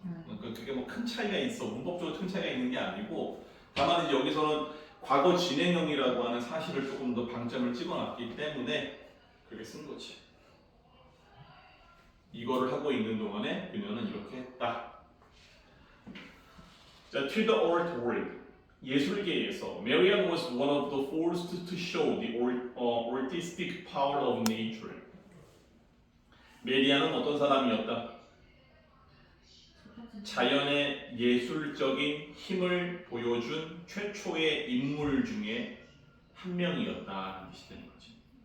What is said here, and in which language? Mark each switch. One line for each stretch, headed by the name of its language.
Korean: 그러니까 그게 뭐 큰 차이가 있어 문법적으로 큰 차이가 있는 게 아니고 다만 이제 여기서는 과거 진행형이라고 하는 사실을 조금 더 방점을 찍어놨기 때문에 그렇게 쓴 거지. 이거를 하고 있는 동안에 그녀는 이렇게 했다.
English: 자, to the art world.
Korean: 예술계에서
English: Marian was one of the forced to show the artistic power of nature.
Korean: 메리안은 어떤 사람이었다? 자연의 예술적인 힘을 보여준 최초의 인물 중에 한 명이었다는 뜻이 되는 거지.